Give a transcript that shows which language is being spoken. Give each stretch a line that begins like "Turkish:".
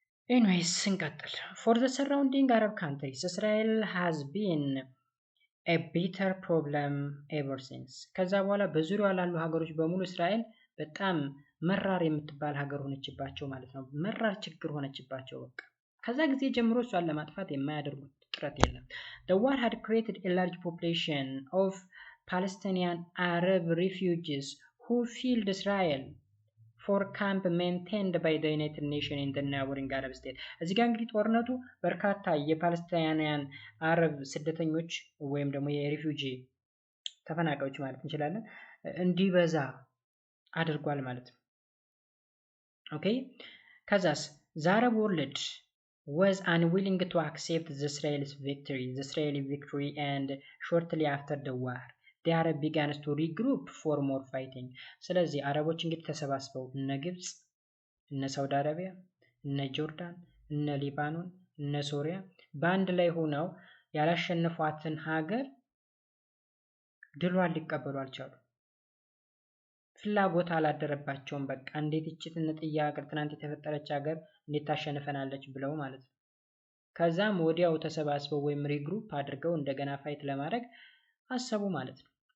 Amharic: ኤኒዌይስ እንቀጥል።
English: ፎር ዘ ሰራውንዲንግ አረብ ካንትሪስ እስራኤል ሃዝ ቢን ኤ ቢተር ፕሮብለም ኤቨር ሲንስ።
Amharic: ከዛ በኋላ በዙሪያው ላሉ ሀገሮች በሙሉ እስራኤል በጣም መራር የምትባል ሀገር ሆነችባቸው ማለት ነው። መራር ችግር ሆነችባቸው በቃ። ከዛ ጊዜ ጀምሮ እሷን ለማጥፋት የማያደርጉት ጥረት የለም።
English: The war had created a large population of Palestinian Arab refugees who fled Israel for camp maintained by the United Nations in the neighboring Arab state.
Amharic: እዚህ ጋር እንግዲህ ጦርነቱ በርካታ የፓለስቲናውያን አረብ ስደተኞች ወይም ደግሞ የሪፊውጂ ተፈናቃዮች ማለት እንችላለን እንዲበዛ አድርጓል ማለት ነው። ኦኬ፣ ከዛስ
English: the Arab world was unwilling to accept the Israeli victory and shortly after the war the Arab began to regroup for more fighting.
Amharic: ስለዚህ አረቦች እንግዲህ ተሰባስበው እነ ግብጽ፣ እነ ሳውዲ አረቢያ፣ እነ ጆርዳን፣ እነ ሊባኖን፣ እነ ሶሪያ በአንድ ላይ ሆነው ያላሸነፏትን ሀገር ድሏን ሊቀበሉ አልቻሉ። ፍላጎት አላደረባቸውም። በቃ እንዴት እቺ ትንጥያ ሀገር ትናንት የተፈጠረች ሀገር እንዴት ታሸንፈናለች ብለው ማለት ነው። ከዛም ወዲያው ተሰባስበው ወይም ሪግሩፕ አድርገው እንደገና ፋይት ለማድረግ አሰቡ ማለት ነው።